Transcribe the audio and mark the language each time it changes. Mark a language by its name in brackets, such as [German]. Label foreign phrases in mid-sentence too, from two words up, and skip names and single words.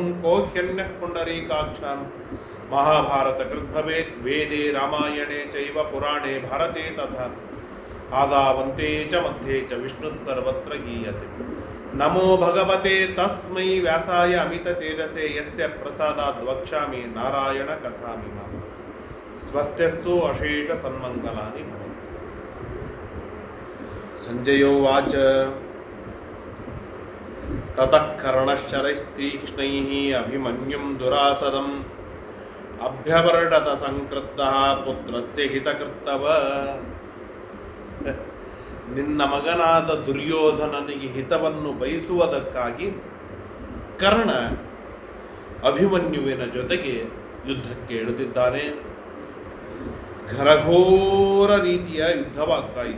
[Sanskrit] को ह्यन्यः पुण्डरीकाक्षान् महाभारतकृत् भवेत् वेदे रामायणे चैव पुराणे भारते तथा आदावन्ते च मध्ये च विष्णुः सर्वत्र गीयते नमो भगवते तस्मै व्यासाय अमिततेजसे यस्य प्रसादाद् वक्ष्यामि नारायण कथामिमाम् स्वस्त्यस्तु अशेष सन्मङ्गलानि भवन्तु। संजयोवाच ततः कर्णश्चरैस्तीक्ष्णैः अभिमन्युं दुरासदम् अभ्यवर्डत संकृद्धः पुत्रस्य हितकृತ್ತವ [Kannada] ನಿನ್ನ ಮಗನಾದ ದುರ್ಯೋಧನನಿಗೆ ಹಿತವನ್ನು ಬಯಸುವುದಕ್ಕಾಗಿ ಕರ್ಣ ಅಭಿಮನ್ಯುವಿನ ಜೊತೆಗೆ ಯುದ್ಧಕ್ಕೆ ಇಳಿದಿದ್ದಾನೆ. ಘನಘೋರ ರೀತಿಯ ಯುದ್ಧವಾಗ್ತಾ ಇದೆ.